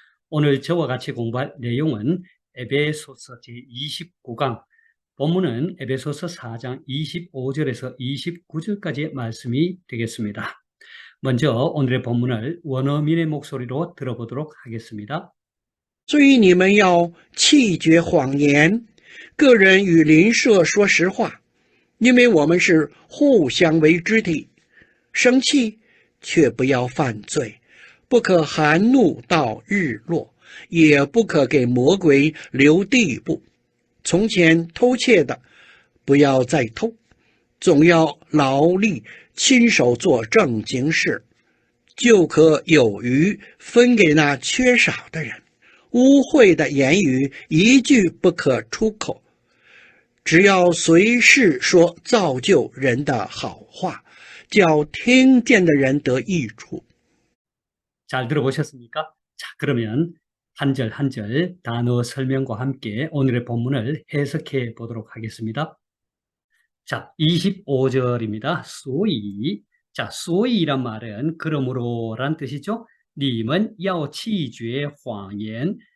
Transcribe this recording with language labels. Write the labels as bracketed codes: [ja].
[ko] 오늘 저와 같이 공부할 내용은 에베소서 제29강, 본문은 에베소서 4장 25절에서 29절까지의 말씀이 되겠습니다. 먼저 오늘의 본문을 원어민의 목소리로 들어보도록 하겠습니다. [zh] 所以你们要弃绝谎言，个人与邻舍说实话，因为我们是互相为肢体。生气却不要犯罪，不可含怒到日落，也不可给魔鬼留地步。从前偷窃的，不要再偷，总要劳力亲手做正经事，就可有余分给那缺少的人。污秽的言语一句不可出口，只要随时说造就人的好话，叫听见的人得益处。 [ko] 잘 들어보셨습니까? 자, 그러면 한 절 한 절 단어 설명과 함께 오늘의 본문을 해석해 보도록 하겠습니다. 자, 25절입니다. 소이. 자, 소이란 말은 그러므로란 뜻이죠. [zh] 님은 要弃绝谎言.